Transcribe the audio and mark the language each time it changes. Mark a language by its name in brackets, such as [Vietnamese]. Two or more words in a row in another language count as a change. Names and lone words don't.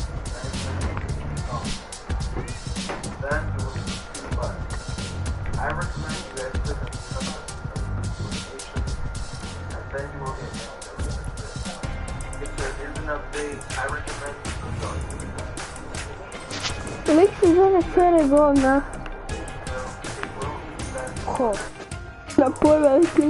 [English] Then you will see two buttons. I recommend you guys click on some of the notifications, and then you will get notifications. If there is an update, I recommend you go to the [Serbian] Lik se zove Sere Govna. Ko? Da pojma ti.